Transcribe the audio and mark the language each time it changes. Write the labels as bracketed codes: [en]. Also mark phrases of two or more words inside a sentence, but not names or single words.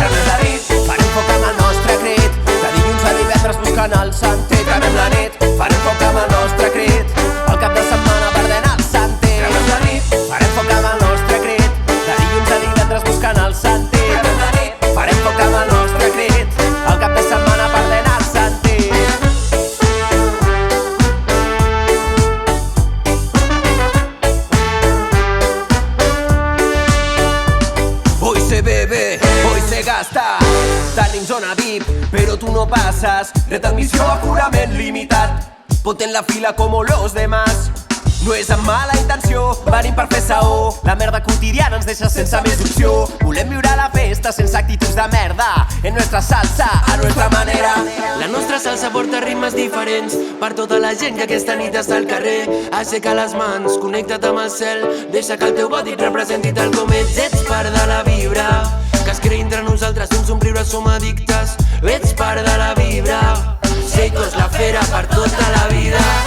[ca] Cremem la nit, farem foc amb el nostre crit, de dilluns a divendres buscant el sentit. Cremem la nit, farem foc amb el nostre crit, el cap de setmana perdent el sentit. Cremem la nit, farem foc amb el nostre crit, de dilluns a divendres buscant el sentit. Cremem la nit, farem foc amb el nostre crit, el cap de setmana perdent el sentit. [es] Hoy se bebe, hoy se gasta, [ca] tenim zona VIP, però tu no passes. Retransmissió aforament limitat, [es] ponte en la fila como los demás. [ca] No és amb mala intenció, venim per fer saó. La merda quotidiana ens deixa sense més opció. Volem viure la festa sense actituds de merda, [es] en nuestra salsa, a nuestra manera. [ca] La nostra salsa porta ritmes diferents per tota la gent que aquesta nit està al carrer. Aixeca les mans, connecta't amb el cel, deixa que el teu body et representi tal com ets. Ets part de la vibra que es crea entre nosaltres, un somriure som addictes. Ets part de la vibra, Seiko és la fera per tota la vida.